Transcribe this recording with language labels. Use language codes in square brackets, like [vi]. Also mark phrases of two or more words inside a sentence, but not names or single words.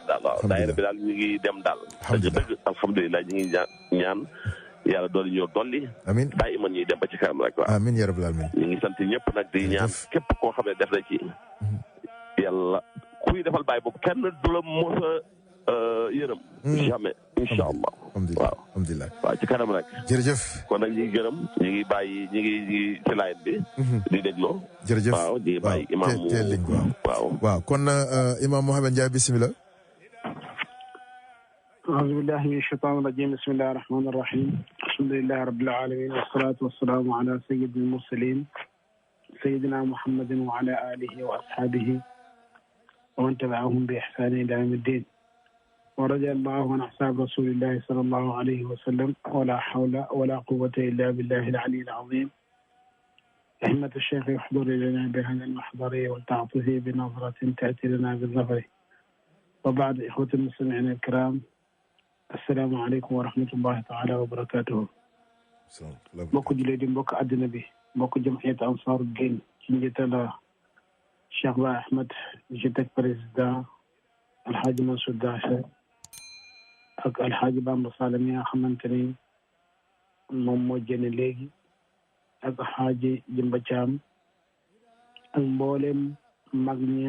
[wo] daal waaw daayira bi daal ñu ngi dem daal dëgg alhamdulilah ñu ngi ñaan yàlla dooli ñoo dolli amiin bàyyi man ñuy dem ba ci kanam rek waaw [ar] آمين يا رب العالمين [wo] ñu ngi sant ñëpp nag di ñaan képp koo xam ne def na ci yàlla kuy defal bàyyi boobu kenn du la mos a yërëm jamais [ar] إن شاء الله [wo] waaw alhamdulilah waaw ci kanam rek jërëjëf kon nag ñu ngi gërëm ñu ngi bàyyi ñu ngi ci line bi di dégloo jërëjëf waaw ñu ngi bàyyi imam waaw kon imam Mouhamed Ndiaye bisimilah [ar] أعوذ بالله من الشيطان الرجيم بسم الله الرحمن الرحيم الحمد لله رب العالمين والصلاة والسلام على سيد المرسلين سيدنا محمد وعلى آله وأصحابه ومن تبعهم بإحسان إلى يوم الدين ورضي الله عن أصحاب رسول الله صلى الله عليه وسلم ولا حول ولا قوة إلا بالله العلي العظيم أهمة الشيخ يحضر لنا بهذا المحضر والتعطف بنظرة تأتي لنا بالظفر وبعد إخوة المستمعين الكرام السلام عليكم ورحمة الله تعالى وبركاته [wo] mbokk jullit di mbokk àddina bi mbokk jamhiyat Ansar Din ci njiital Cheikh Baye Ahmed ci teg président Alhaji Mansour Dafe ak Alhaji Bamba Sall mi nga xamante ni moom moo jëne léegi ak Alhaji Jimba Thiam ak mboolem mag ñi nga